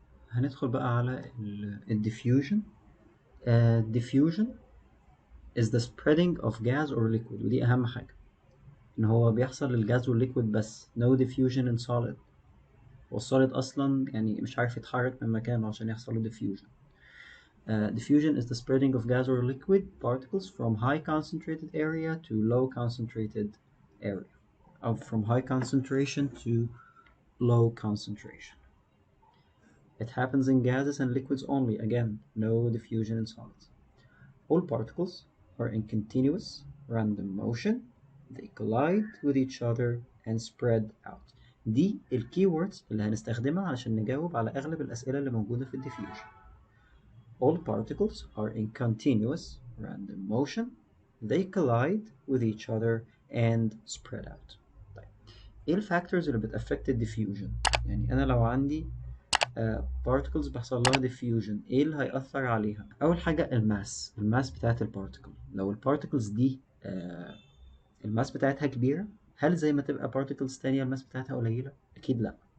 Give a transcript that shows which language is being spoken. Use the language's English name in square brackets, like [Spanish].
[Arabic] هندخل بقى على diffusion. [English] diffusion is the spreading of gas or liquid، [Arabic] ودي أهم حاجة، إن هو بيحصل للجاز والليكويد بس، [English] no diffusion in solid. [Arabic] والsolid أصلا يعني مش عارف يتحرك من مكانه عشان يحصل له diffusion. [English] Diffusion is the spreading of gas or liquid particles from high concentrated area to low concentrated area, or from high concentration to low concentration. It happens in gases and liquids only. Again, no diffusion in solids. All particles are in continuous random motion. They collide with each other and spread out. [Arabic] دي الكيوردز اللي هنستخدمها علشان نجاوب على أغلب الأسئلة اللي موجودة في diffusion. [English] All particles are in continuous random motion. They collide with each other and spread out. [Arabic] طيب، ايه الفاكتورز اللي بتأفكت diffusion؟ يعني أنا لو عندي particles بيحصل لها diffusion، ايه اللي هيأثر عليها؟ أول حاجة الماس بتاعت البارتيكل. لو البارتيكلز دي الماس بتاعتها كبيرة، هل زي ما تبقى particles تانية الماس بتاعتها قليلة؟ أكيد لأ.